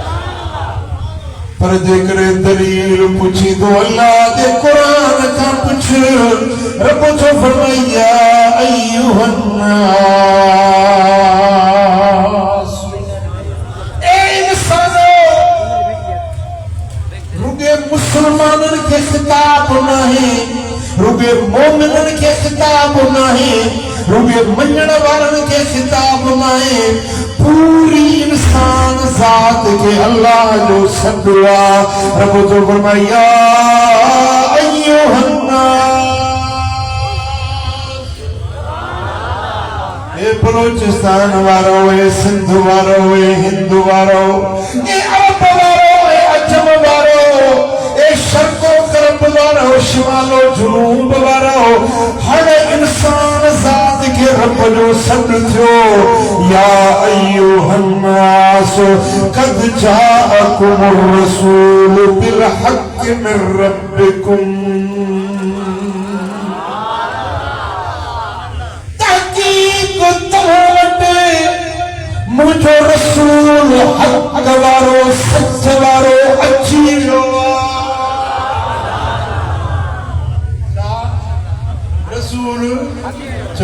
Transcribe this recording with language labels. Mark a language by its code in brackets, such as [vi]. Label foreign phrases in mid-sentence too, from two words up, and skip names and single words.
[sd] पर जेकॾहिं दलील पुछी तो अल्लाह के कुरान खां पुछ रब जो फरमाया [ar] أيها الناس [sd] ए इंसानो रुगे मुसलमानन के खिताब नहीं रुगे मोमिनन के खिताब नहीं रुगे मञण वारन के खिताब नहीं पूरी इंसान जात के अल्लाह जो सदवा रब जो फरमाया अय्युहन ए बलोचिस्तान वारो ए सिंध वारो ए हिंद वारो ए अरब वारो ए अजम वारो ए शर्को गरब वारो शिमालो जुनूब वारो हर इंसान जात के रब जो सद थियो [ar] يا أيها الناس قد جاءكم الرسول بالحق من ربكم [sd] मुझो रसूल हक वारो सच वारो अची वियो रसूल जो